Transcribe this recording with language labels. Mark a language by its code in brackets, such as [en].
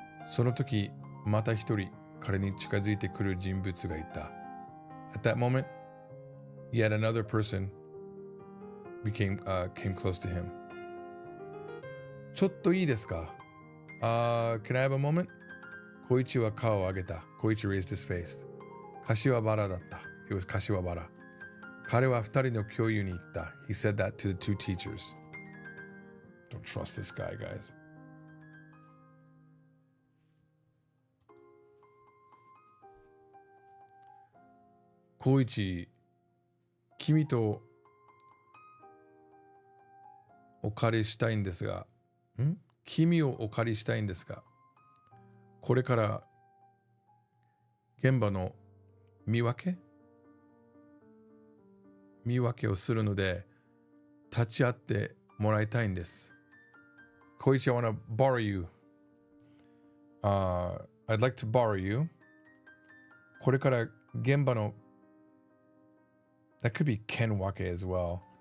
[ja] その時、また一人彼に近づいてくる人物がいた. [en] At that moment, yet another person came close to him. [ja] ちょっといいですか? [en] Can I have a moment? [ja] 小一は顔を上げた. [en] Koichi raised his face. [ja] 柏原だった. [en] It was 柏原. [ja] 彼は二人の教諭に言った. [en] He said that to the two teachers. Don't trust this guy, guys. [ja] Koichi, 君とお借りしたいんですが、君をお借りしたいんですが、これから現場の見分けをするので立ち会ってもらいたいんです。 [en] Koichi, I want to borrow you. I'd like to borrow you. [ja] これから現場の [en] That could be kenwake as well.